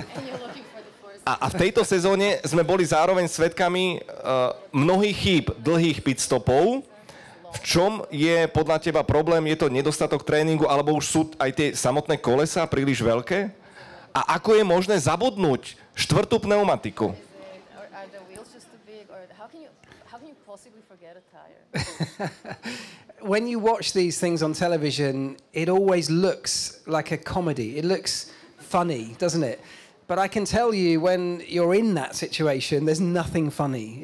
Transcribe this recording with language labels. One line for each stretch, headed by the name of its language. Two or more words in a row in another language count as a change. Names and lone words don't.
Slovak: A v tejto sezóne sme boli zároveň svedkami mnohých chýb dlhých pitstopov. V čom je podľa teba problém? Je to nedostatok tréningu, alebo už sú aj tie samotné kolesá príliš veľké? A ako je možné zabudnúť 4. pneumatiku?
English: When you watch these things on television, it always looks like a comedy. It looks funny, doesn't it? But I can tell you, when you're in that situation, there's nothing funny.